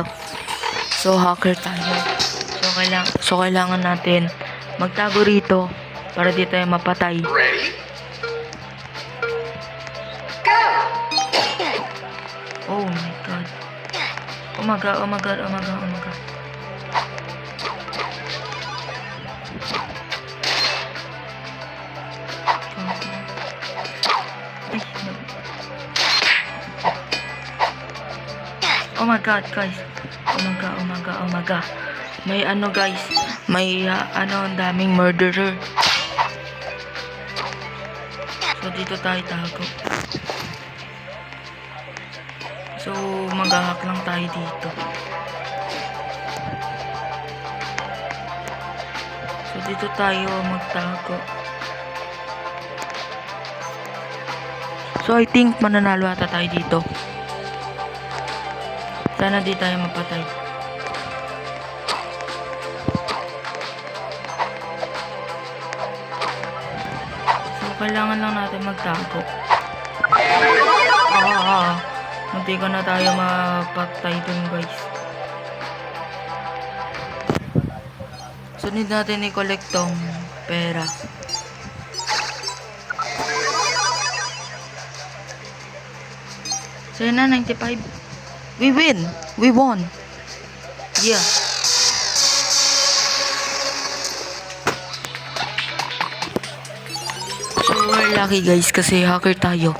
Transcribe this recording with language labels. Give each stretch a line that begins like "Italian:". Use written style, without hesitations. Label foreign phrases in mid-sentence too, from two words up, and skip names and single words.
Filipino: So, hacker tayo. So, kailangan natin magtago rito para di tayo mapatay.
English: Ready? Go! Oh my god. Oh my god. Oh my god, guys. Oh my god.
Filipino: May guys. May ang daming murderer. So dito tayo tago. So maghahak lang tayo dito. So dito tayo magtago.
English: So I think
Filipino: mananalo ata tayo dito. Sana di tayo mapatay. So, kailangan lang natin magtago. Munti ko na tayo mapatay dun, guys. So, need natin i-collect tong pera. So, yun na, 95.
English: We win! We won! Yeah. So, we're lucky guys
Filipino: kasi hacker tayo.